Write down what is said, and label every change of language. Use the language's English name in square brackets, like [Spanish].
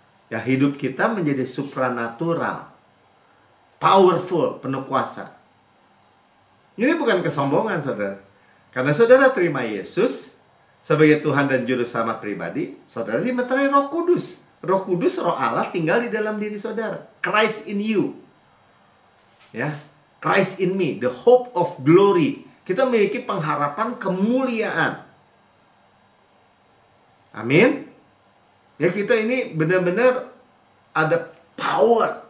[Indonesian] Ya, hidup kita menjadi supranatural, powerful, penuh kuasa. Ini bukan kesombongan, saudara. Karena saudara terima Yesus sebagai Tuhan dan Juru Selamat pribadi, saudara dimeterai Roh Kudus. Roh Kudus, Roh Allah tinggal di dalam diri saudara. [English] Christ in you. [Indonesian] Ya, [English] Christ in me, the hope of glory. [Indonesian] Kita memiliki pengharapan kemuliaan. Amin. Ya, kita ini benar-benar ada power.